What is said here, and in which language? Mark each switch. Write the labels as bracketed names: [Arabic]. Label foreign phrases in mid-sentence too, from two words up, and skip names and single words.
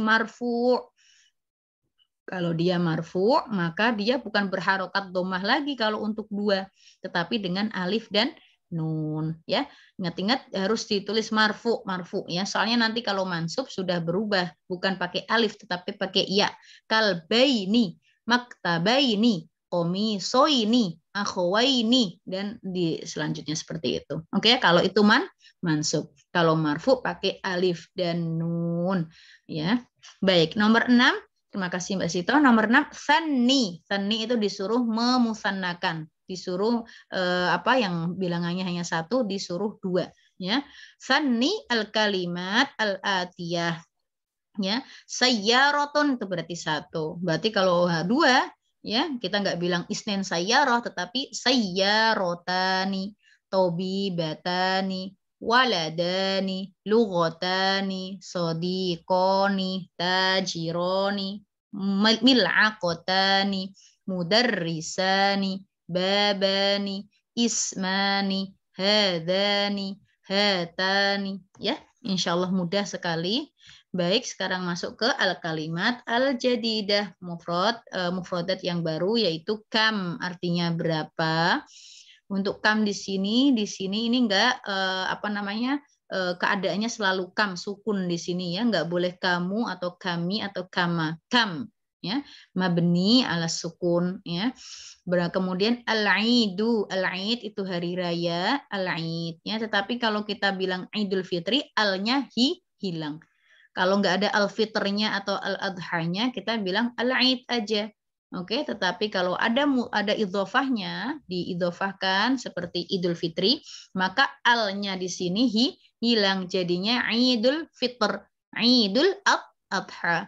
[Indonesian] Ini dalam kondisi marfu. Kalau dia marfu, maka dia bukan berharokat domah lagi kalau untuk 2, tetapi dengan alif dan nun, ya. Ingat-ingat harus ditulis marfu, marfu ya. Soalnya nanti kalau mansub sudah berubah, bukan pakai alif tetapi pakai ya. [Arabic] كلبين، مكتبين، قميصين، أخوين, [Indonesian] dan di selanjutnya seperti itu. Oke, kalau itu mansub. Kalau marfu pakai alif dan nun, ya. Baik, nomor 6. Terima kasih Mbak Sito. Nomor 6, sanni. Sanni itu disuruh memusannakan. Disuruh apa yang bilangannya hanya 1, disuruh 2. Ya. [Arabic] ثنِّ الكلمات الآتية. [Indonesian] Ya. Sayyaratun itu berarti 1. Berarti kalau 2, ya kita nggak bilang [Arabic] اثنين سيارة, [Indonesian] tetapi [Arabic] سيارتان، طبيبتان، ولدان، لغتان، صديقان، تاجران، ملعقتان، مدرسان، بابان، اسمان، هذان، هاتان. [Indonesian] Ya, [Arabic] إن شاء الله [Indonesian] mudah sekali. Baik, sekarang masuk ke [Arabic] الكلمات الجديدة, [Indonesian] mufradat yang baru, yaitu kam, artinya berapa. Untuk kam di sini ini enggak apa namanya, keadaannya selalu kam, sukun di sini ya, enggak boleh kamu atau kami atau kama, kam ya, [Arabic] مبني على السكون [Indonesian] ya. Kemudian [Arabic] العيدُ، العيد [Indonesian] itu hari raya, al-aid ya, tetapi kalau kita bilang Idul Fitri, al-nya hilang. Kalau nggak ada al-fitrnya atau al-adhanya, kita bilang al-aid aja. Oke, tetapi kalau ada idhofahnya, diidhofahkan seperti Idul Fitri, maka al-nya di sini hilang, jadinya Idul Fitr, Idul Adha.